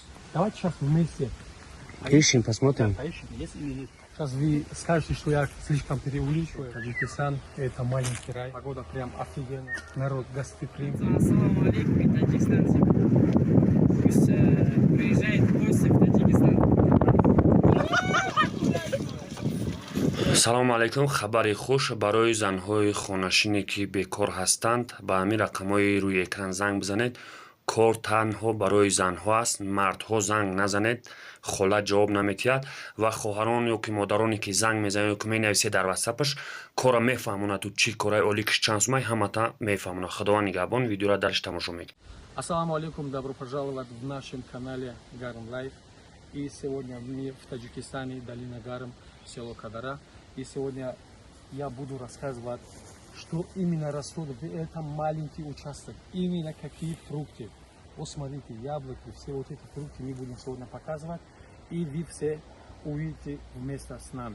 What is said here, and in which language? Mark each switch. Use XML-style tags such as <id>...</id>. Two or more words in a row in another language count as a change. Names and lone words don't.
<ru>Давайте сейчас вместе. Ищем, посмотрим. Да, поищем, есть или нет. Сейчас вы скажете, что я слишком преувеличиваю. Таджикистан – это маленький рай. Погода прям офигенная. Народ гостеприимный.</ru> <ar>السلام عليكم,</ar> <ru>и таджикистанцы. Пусть приезжает в гости в Таджикистан.</ru> <tg>салому алейкум. хабари хуш барои занҳои хонашине ки бекор ҳастанд ба ҳамин рақамҳои рӯи экран занг бизанед. кор танҳо барои занҳо аст. мардҳо занг назанед, хола ҷавоб наметиҳад ва хоҳарон ё ки модароне ки занг мезанед ё ки менависед дар ватсапаш кора мефаҳмонад ӯ чӣ кораи олӣ киш чанд сумай ҳамата мефаҳмонад. Худованд нигаҳбон. Видеоро дальше тамошо мекунед.</tg> <ar>السلام عليكم,</ar> <ru>добро пожаловать в нашем канале Гарм Лайф. И сегодня мы в Таджикистане, долина Гарм, село Кадара. И сегодня я буду рассказывать, что именно растут в этом маленький участок, именно какие фрукты. Вот смотрите, яблоки, все вот эти фрукты мы будем сегодня показывать, и вы все увидите вместе с нами.</ru>